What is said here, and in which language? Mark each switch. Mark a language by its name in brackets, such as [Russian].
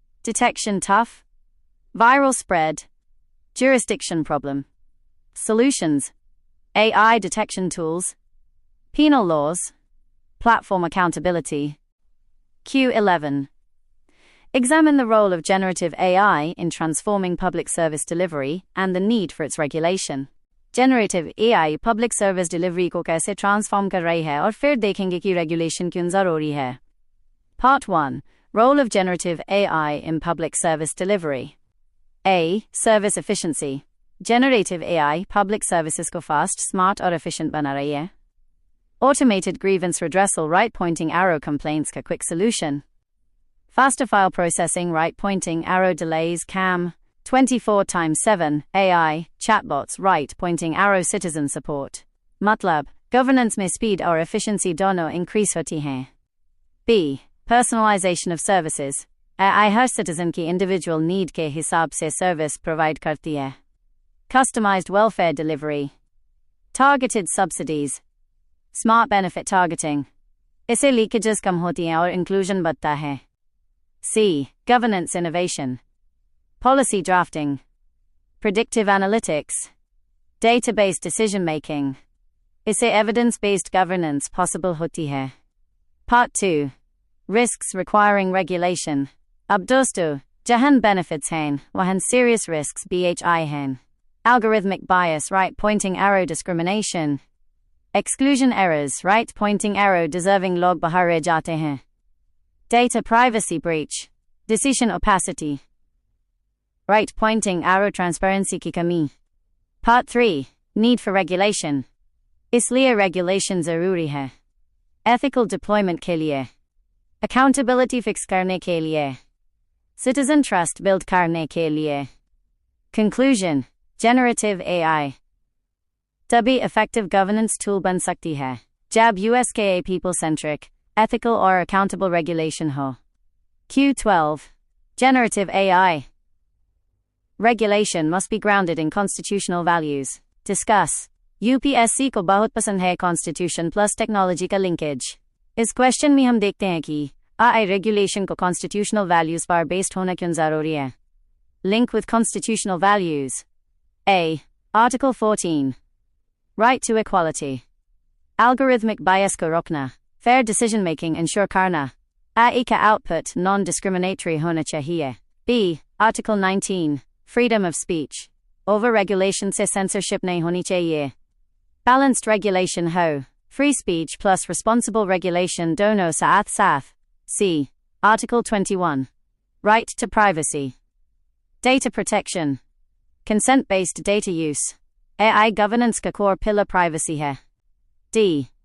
[English] Detection tough. Viral spread. Jurisdiction problem. Solutions. AI detection tools. Penal laws. Platform accountability. Q11. Examine the role of generative AI in transforming public service delivery and the need for its regulation. Generative AI public service delivery [Hindi] को कैसे transform कर रही है और फिर देखेंगे कि regulation क्यों ज़रूरी है. [English] Part 1. Role of generative AI in public service delivery. A. Service efficiency. Generative AI public services को fast, smart और efficient [Hindi] बना रही है. [English] Automated grievance redressal right-pointing arrow complaints का quick solution. Faster file processing right-pointing arrow delays CAM. 24x7 AI chatbots right-pointing arrow citizen support. [Hindi] मतलब governance में speed और efficiency दोनों increase होती हैं. [English] B. Personalization of services. [Hindi] AI हर citizen की [English] individual need [Hindi] के हिसाब से service provide करती है. [English] Customized welfare delivery. Targeted subsidies. Smart benefit targeting. [Hindi] इससे leakages कम होती हैं और inclusion बढ़ता है. [English] C. Governance innovation. Policy drafting. Predictive analytics. Database decision making. इससे evidence-based governance possible होती है. Part 2. Risks requiring regulation. [Hindi] अब दोस्तों, जहां benefits हैं, वहां [English] serious risks [Hindi] BHI हैं. [English] Algorithmic bias right-pointing arrow discrimination. Exclusion errors right-pointing arrow deserving [Hindi] log बाहर रह जाते हैं. [English] Data privacy breach. Decision opacity. Right-pointing arrow transparency [Hindi] की कमी. [English] Part 3. Need for regulation. [Hindi] इसलिए regulation ज़रूरी है. Ethical deployment के लिए. Accountability fix करने के लिए. [English] Citizen trust build [Hindi] करने के लिए. [English] Conclusion. Generative AI. तभी effective governance tool [Hindi] बन सकती है, [English] जब USKA people-centric, ethical or accountable regulation हो. Q12. Generative AI. Regulation must be grounded in constitutional values. Discuss. [Hindi] UPSC को बहुत पसंद है [English] constitution plus technology [Hindi] का linkage. इस question में हम देखते हैं कि [English] AI regulation [Hindi] को constitutional values पर based होना क्यों ज़रूरी है. [English] Link with constitutional values. A. Article 14. Right to equality. Algorithmic bias [Hindi] को रोकना. [English] Fair decision making ensure करना. [Hindi] AI का output [English] non-discriminatory [Hindi] होना चाहिए. [English] B. Article 19. Freedom of speech. [Hindi] Over-regulation से censorship नहीं होनी चाहिए. [English] Balanced regulation हो. Free speech plus responsible regulation [Hindi] दोनों साथ साथ. [English] C. Article 21. Right to privacy. Data protection. Consent-based data use. AI governance का core pillar privacy है. D.